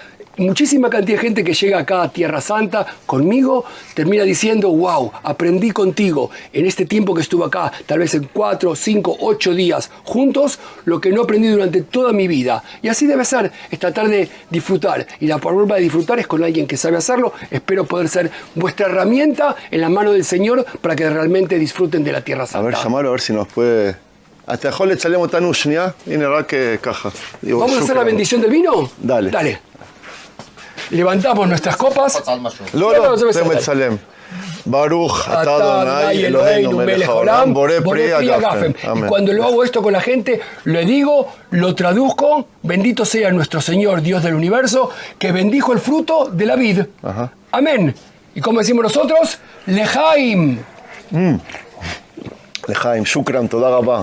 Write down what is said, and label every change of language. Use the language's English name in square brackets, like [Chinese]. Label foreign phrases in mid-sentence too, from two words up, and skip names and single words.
[Spanish] Muchísima cantidad de gente que llega acá a Tierra Santa conmigo termina diciendo, wow, aprendí contigo en este tiempo que estuve acá, tal vez en 4, 5, 8 días juntos, lo que no aprendí durante toda mi vida. Y así debe ser, es tratar de disfrutar. Y la forma de disfrutar es con alguien que sabe hacerlo. Espero poder ser vuestra herramienta en la mano del Señor para que realmente disfruten de la Tierra Santa. A ver, llamarlo a ver si nos puede... [Hebrew] Hasta יכול לצלם אותנו שנייה, הנה רק ככה. [Spanish] ¿Vamos a hacer la bendición del vino? Dale. Dale. Levantamos nuestras copas. [Hebrew] לא, זה מצלם. ברוך אתה אדני אלהינו מלך העולם בורא פרי הגפן. [Spanish] Y cuando lo hago esto con la gente, le digo, lo traduzco, bendito sea nuestro Señor, Dios del universo, que bendijo el fruto de la vid. Amén. Y como decimos nosotros, lejaim. [Hebrew] Lejaim, shukran, תודה רבה.